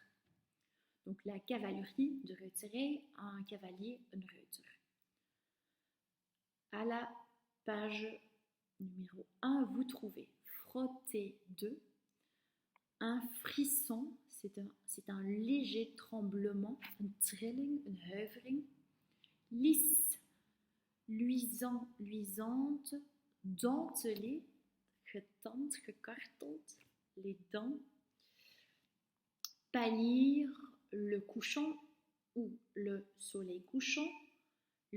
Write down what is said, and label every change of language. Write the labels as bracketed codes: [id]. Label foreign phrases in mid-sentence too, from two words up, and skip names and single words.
[fr] Donc la cavalerie de ruiterie a un cavalier, un ruiter. À la page numéro 1, vous trouvez frotter de. Un frisson, c'est un léger tremblement, [nl] een trilling, een huivering. [fr] Lisse, luisant, luisante, dentelée, [nl] getand, gekarteld, [fr] les dents. Pâlir, le couchant ou le soleil couchant, le